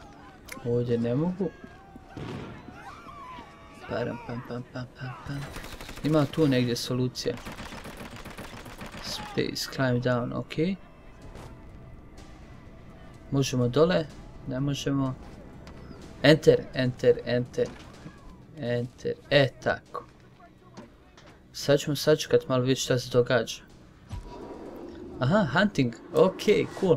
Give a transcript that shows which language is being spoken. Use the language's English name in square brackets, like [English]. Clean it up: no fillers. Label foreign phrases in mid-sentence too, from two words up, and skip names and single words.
[Bosnian] Ovdje ne mogu. Param pam. Ima tu negdje solucija. [English] Space, climb down, [Bosnian] ok. Možemo dole, ne možemo. [English] Enter, enter, enter. Enter, [Bosnian] tako. Sad ćemo sačekat malo vidjeti šta se događa. [English] Aha, hunting, ok, cool.